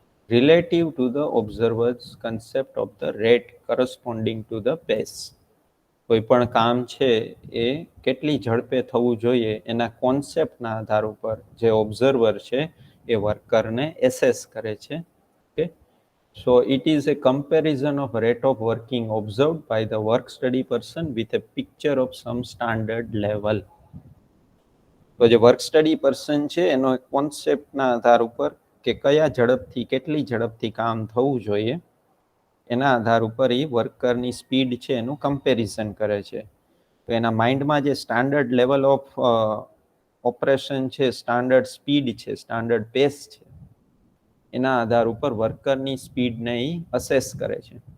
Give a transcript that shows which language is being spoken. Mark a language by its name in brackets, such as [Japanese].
[English] Relative to the observers concept of the rate corresponding to the pace. [Gujarati] કોઈ પણ કામ છે એ કેટલી ઝડપે થવું જોઈએ એના કોન્સેપ્ટના આધાર ઉપર જે ઓબ્ઝર્વર છે એ વર્કરને એસેસ કરે છે. [English] Okay, so it is a comparison of rate of working observed by the work study person with a picture of some standard level. [Gujarati] તો જે વર્ક સ્ટડી પર્સન છે એનો કોન્સેપ્ટના આધાર ઉપર કે કયા ઝડપથી, કેટલી ઝડપથી કામ થવું જોઈએ એના આધાર ઉપર એ વર્કરની સ્પીડ છે એનું કમ્પેરિઝન કરે છે. તો એના માઇન્ડમાં જે સ્ટાન્ડર્ડ લેવલ ઓફ ઓપરેશન છે, સ્ટાન્ડર્ડ સ્પીડ છે, સ્ટાન્ડર્ડ પેસ છે, એના આધાર ઉપર વર્કરની સ્પીડને એ અસેસ કરે છે.